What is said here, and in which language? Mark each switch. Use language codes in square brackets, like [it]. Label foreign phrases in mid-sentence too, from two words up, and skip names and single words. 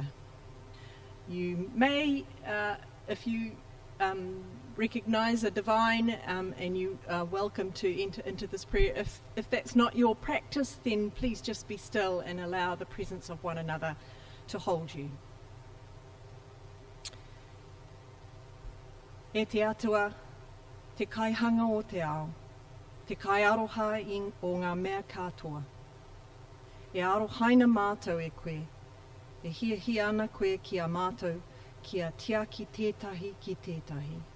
[en] You may, if you recognise a divine, and you are welcome to enter into this prayer. If that's not your practice, then please just be still and allow the presence of one another to hold you. [mi] E te atua, te kaihanga o te ao, te kai aroha o ngā mea katoa. E arohaina mātou e koe, e hia ana koe ki a mātou, kia tia ki tētahi ki tētahi.